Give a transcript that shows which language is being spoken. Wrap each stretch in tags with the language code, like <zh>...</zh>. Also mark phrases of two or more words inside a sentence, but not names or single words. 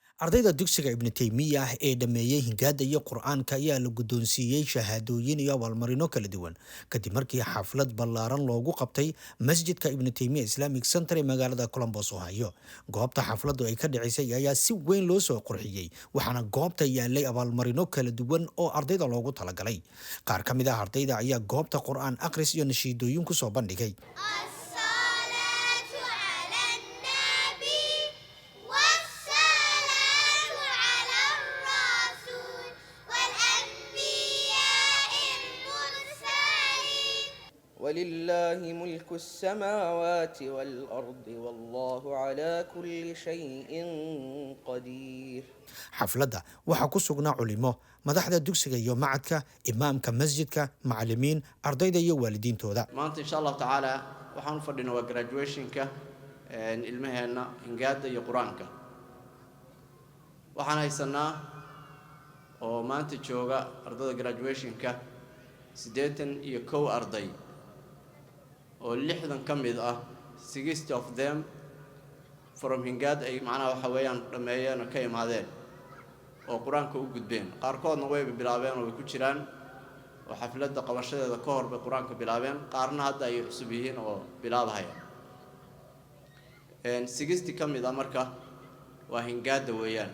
<so>ardayda dugsiga ibnu taymiyah ee dhameeyey hingaada iyo qur-aanka ayaa la guddoonsiiyey shahaadooyin iyo abaalmarino kala duwan kadib markii xaflad ballaaran loogu qabtay masjidka ibnu taymiya</so> <en>islamic center</en> <so>ee magaalada colombos ohio. goobta xafladdu ay ka dhicisay ayaa si weyn loo soo qurxiyey, waxaana goobta yaalay abaalmarino kala duwan oo ardayda loogu talagalay. qaar ka mid ah ardayda ayaa goobta qur-aan akhris iyo nashiidooyin ku soo bandhigay.</so> <ar>ولله ملك السماوات والأرض والله على كل شيء قدير.</ar> <so>xafladda waxaa ku sugnaa culimo, madaxda dugsiga iyo macadka, imaamka masjidka, macallimiin, ardayda iyo waalidiintooda. maanta insha Allah taala waxaan fadhinaa waa graduationka ilmaheena hingaada iyo quraanka. waxaan haysanaa oo maanta jooga ardayda graduationka 81 arday oo 60 ka mid ah 60</so> <en>of them from</en> <so>hingaad ay macnaha waxa weeyaan dhameeyeen oo ka imaadeen oo quraanka u gudbeen. qaarkoodna way bilaabeen oo way ku jiraan oo xafladda qabashadeeda ka hor bay quraanka bilaabeen, qaarna hadda ay cusub yihiin oo bilaabaya. 60 ka mid ah marka waa hingaada weeyaan.</so>